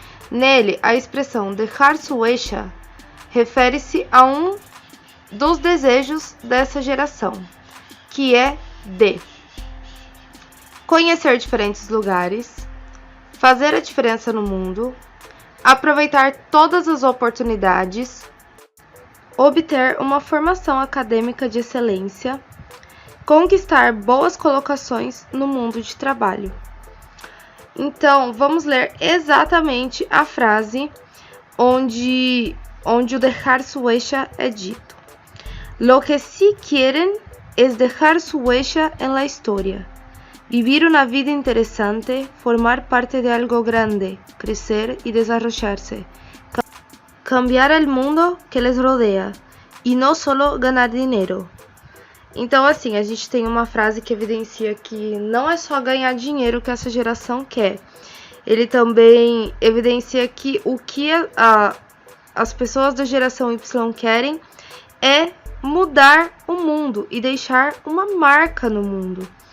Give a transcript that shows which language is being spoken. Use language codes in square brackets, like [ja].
[pt] Nele, a expressão [es] dejar su huella [pt] refere-se a um dos desejos dessa geração, que é de conhecer diferentes lugares, fazer a diferença no mundo, aproveitar todas as oportunidades, obter uma formação acadêmica de excelência, conquistar boas colocações no mundo de trabalho. Então, vamos ler exatamente a frase onde o [es] dejar su huella [pt] é dito. [es] Lo que sí quieren es dejar su huella en la historia, vivir una vida interesante, formar parte de algo grande, crecer y desarrollarse, cambiar el mundo que les rodea y no solo ganar dinero. [pt] Então, assim, a gente tem uma frase que evidencia que não é só ganhar dinheiro que essa geração quer. Ele também evidencia que o que as pessoas da geração Y querem é mudar o mundo e deixar uma marca no mundo.